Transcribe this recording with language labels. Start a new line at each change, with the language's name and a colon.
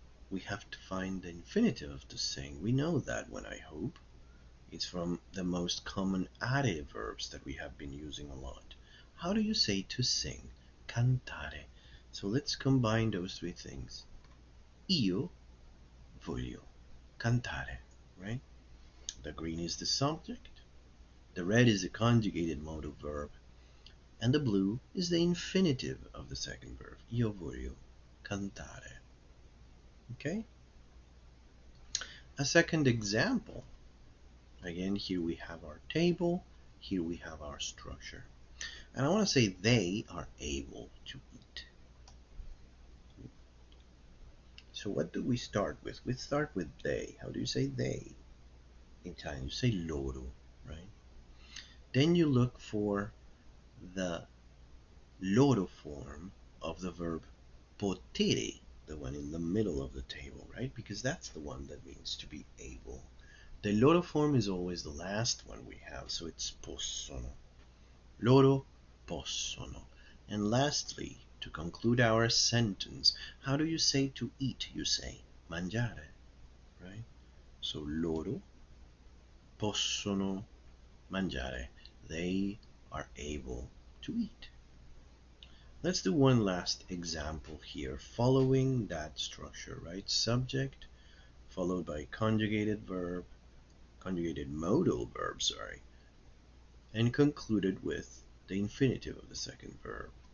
English: We have to find the infinitive of to sing. We know that one, I hope. It's from the most common adjective verbs that we have been using a lot. How do you say to sing? Cantare. So let's combine those three things.
Italian: Io voglio cantare, right?
English: The green is the subject, the red is the conjugated modal verb, and the blue is the infinitive of the second verb.
Italian: Io voglio cantare. Okay?
English: A second example. Again, here we have our table, here we have our structure. And I want to say they are able to eat. So what do we start with? We start with they. How do you say they? In Italian, you say loro, right? Then you look for the loro form of the verb potere, the one in the middle of the table, right? Because that's the one that means to be able. The loro form is always the last one we have, so it's possono.
Italian: Loro possono.
English: And lastly, to conclude our sentence, how do you say to eat? You say mangiare, right?
Italian: So loro possono mangiare.
English: They are able to eat. Let's do one last example here, following that structure, right? Subject, followed by conjugated verb, conjugated modal verb, sorry, and concluded with the infinitive of the second verb.